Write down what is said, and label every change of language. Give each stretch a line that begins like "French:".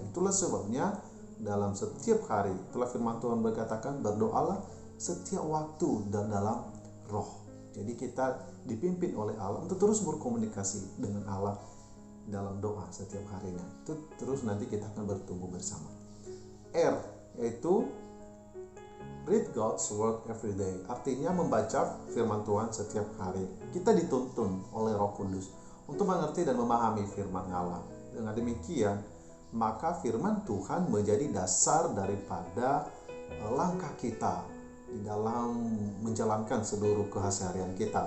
Indonesian: Itulah sebabnya dalam setiap hari, itulah firman Tuhan berkatakan, berdoalah setiap waktu dan dalam roh. Jadi kita dipimpin oleh Allah untuk terus berkomunikasi dengan Allah dalam doa setiap harinya. Itu terus nanti kita akan bertumbuh bersama.
English: R, yaitu read God's word every day.
Indonesian: Artinya membaca firman Tuhan setiap hari. Kita dituntun oleh Roh Kudus untuk mengerti dan memahami firman Allah. Dengan demikian, maka firman Tuhan menjadi dasar daripada langkah kita di dalam menjalankan seluruh keseharian kita.